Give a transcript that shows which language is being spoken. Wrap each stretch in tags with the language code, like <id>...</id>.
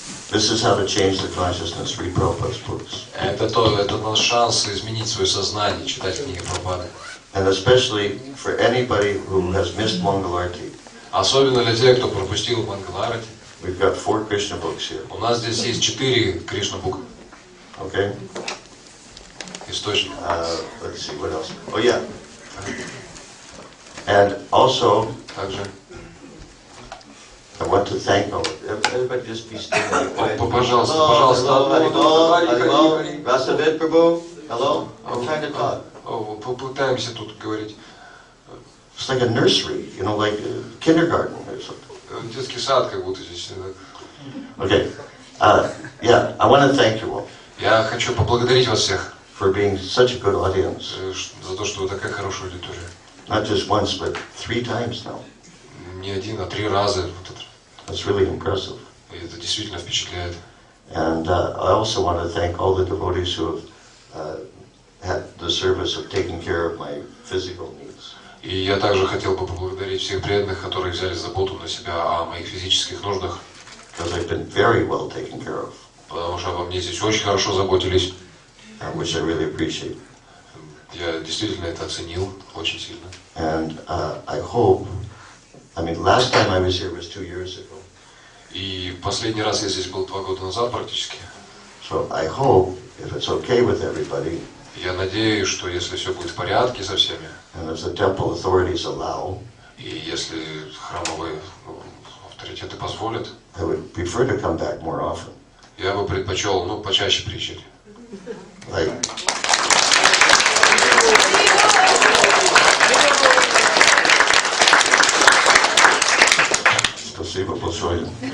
<en>This is how to change the consciousness. Read Prabhupada's books.</en> <ru>Это наш шанс изменить свое сознание, читать книги Прабхупады.</ru> <en>And especially for anybody who has missed Mangalarti.</en> <ru>Особенно для тех, кто пропустил Мангалаарати.</ru> <en>We've got 4 Krishna books here.</en> <ru>У нас здесь есть 4 Кришна бука.</ru> <en>Okay?</en> <ru>Источник.</ru> <en>Let's see, what else? Oh yeah. And also,</en> <ru>также</ru> <en>I want to thank everybody. Just be still.</en> <ru>Пожалуйста,</ru> <en>Hello. Vasavid Prabhu. Hello. I'm trying to talk.</en> <ru>Попытаемся тут говорить.</ru> <en>It's like a nursery, you know, like kindergarten or something.</en> <ru>Детский сад, как будто здесь.</ru> <en>Okay. Yeah, I want to thank you all.</en> <ru>Я хочу поблагодарить вас всех.</ru> <en>For being such a good audience.</en> <ru>За то, что вы такая хорошая аудитория.</ru> <en>Not just once, but 3 times now.</en> <ru>Не один, а 3 раза.</ru> <en>That's really impressive.</en> <ru>И это действительно впечатляет.</ru> <en>And I also want to thank all the devotees who have had the service of taking care of my physical needs.</en> <ru>И я также хотел бы поблагодарить всех преданных, которые взяли заботу на себя о моих физических нуждах.</ru> <en>Because I've been very well taken care of.</en> <ru>Потому что обо мне здесь очень хорошо заботились.</ru> <en>Which I really appreciate.</en> <ru>Я действительно это оценил очень сильно.</ru> <en>And I hope, I mean, last time I was here was 2 years ago.</en> <ru>И последний раз я здесь был 2 года назад практически.</ru> <en>So I hope, if it's okay with everybody,</en> <ru>я надеюсь, что если все будет в порядке со всеми,</ru> <en>and if the temple authorities allow,</en> <ru>и если храмовые авторитеты позволят,</ru> <en>I would prefer to come back more often.</en> <ru>Я бы предпочел, почаще приезжать. Like, спасибо большое.</ru>